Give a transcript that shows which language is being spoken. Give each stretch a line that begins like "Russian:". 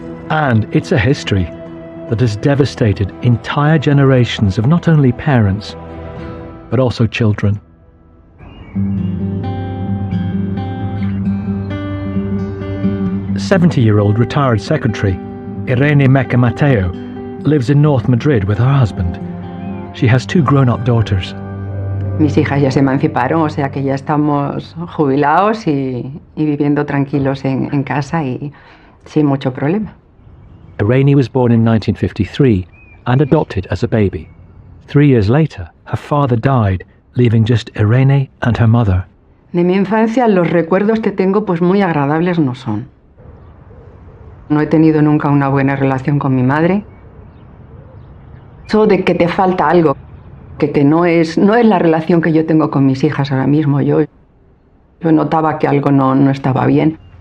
English: And it's a history that has devastated entire generations of not only parents, but also children. A 70-year-old retired secretary, Irene Meca Mateo, lives in North Madrid with her husband. She has 2 grown-up daughters.
Spanish: Mis hijas ya se emanciparon, o sea que ya estamos jubilados y viviendo tranquilos en casa y sin mucho problema.
English: Irene was born in 1953 and adopted as a baby. 3 years later, her father died, leaving just Irene and her mother.
Spanish: De mi infancia, los recuerdos que tengo pues muy agradables no son. No he tenido nunca una buena relación con mi madre. Eso de que te falta algo, que no es la relación que yo tengo con mis hijas ahora mismo. Yo notaba que algo no estaba bien.